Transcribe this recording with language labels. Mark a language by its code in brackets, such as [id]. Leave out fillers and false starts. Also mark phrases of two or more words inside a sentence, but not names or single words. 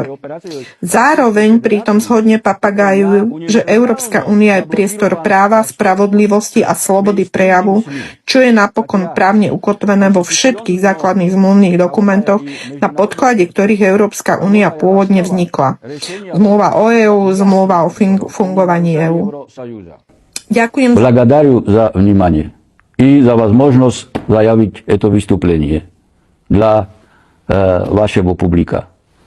[sk] Zároveň pritom zhodne papagájujú, že Európska únia je priestor práva, spravodlivosti a slobody prejavu, čo je napokon právne ukotvené vo všetkých základných zmluvných dokumentoch, na podklade ktorých Európska únia pôvodne vznikla. Zmluva o EU, zmluva o fungovaní EU. Ďakujem. [ru] Благодарю за внимание и за возможность заявить это выступление для вашего публика.